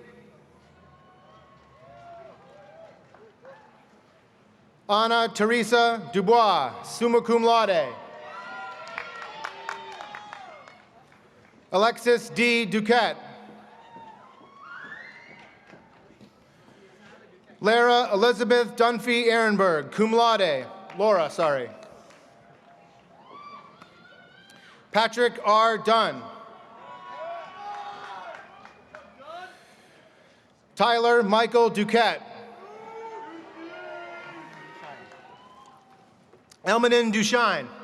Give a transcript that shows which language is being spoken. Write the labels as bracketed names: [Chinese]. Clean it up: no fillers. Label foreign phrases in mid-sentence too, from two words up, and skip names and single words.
[English] Anna Teresa Dubois, [Latin] summa cum laude. [English] Alexis D. Duquette. Lara Elizabeth Dunphy Ehrenberg, [Latin] cum laude. [English] Laura, sorry. Patrick R. Dunn. Tyler Michael Duquette. Elmanin Dushine.